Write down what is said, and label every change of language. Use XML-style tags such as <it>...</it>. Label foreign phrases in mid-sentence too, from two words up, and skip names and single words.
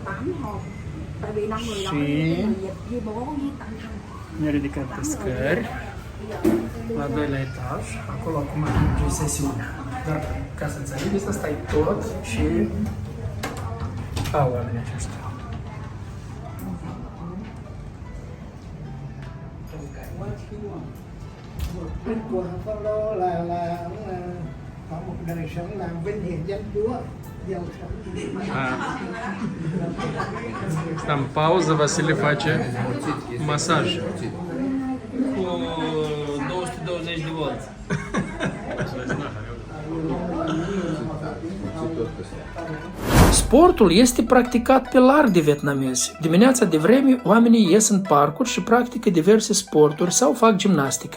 <ro>Și ne ridicăm pe scări la 2-lea etaj. Acolo acum merge sesiunea. Dar ca să înțelegeți, asta e tot și au oamenii aceștia.</ro> <vi>Tên của Phaolô là có một đời sống làm vinh hiển danh Chúa, giàu sống.</vi> <ru>Там пауза,</ru> <ro>Vasile face masaj. Cu 220 de volți. Sportul este practicat pe larg de vietnamezi. Dimineața de vreme, oamenii ies în parcuri și practică diverse sporturi sau fac gimnastică.</ro>